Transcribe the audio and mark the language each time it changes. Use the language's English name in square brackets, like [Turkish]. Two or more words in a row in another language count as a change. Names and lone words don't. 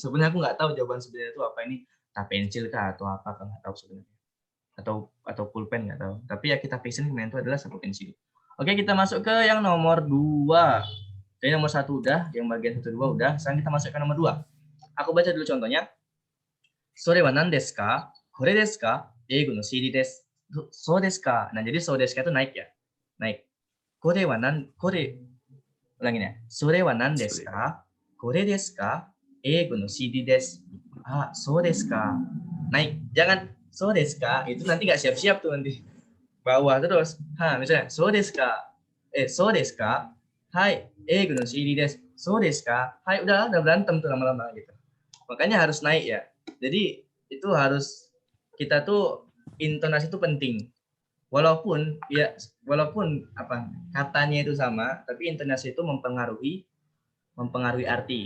[Indonesian] Sebenarnya aku nggak tahu jawaban sebenarnya itu apa, ini pensil kah atau apa, kan nggak tahu sebenarnya. Atau pulpen nggak tahu. Tapi ya kita fixin yang itu adalah saku pensil. Oke, kita masuk ke yang nomor 2. Jadi nomor 1 udah, yang bagian 1 2 udah. Sekarang kita masuk ke nomor 2. Aku baca dulu contohnya. [Japanese] それは何ですか? これですか?英語のCDです. そうですか? [Indonesian] Nah, jadi [Japanese] そうですか [Indonesian] itu naik ya. Naik. Kore ulangin ya. [Japanese] それは何ですか? これですか?英語のCDです. そうですか? [Indonesian] Naik. Jangan [Japanese] そうですか? [Indonesian] Itu nanti nggak siap-siap tuh nanti. Bawah terus. Misalnya [Japanese] そうですか?そうですか? はい、英語のCDです. そうですか? Hai, [Indonesian] udah berantem tuh lama-lama gitu. Makanya harus naik ya. Jadi itu harus kita tuh intonasi itu penting. Walaupun apa katanya itu sama, tapi intonasi itu mempengaruhi arti.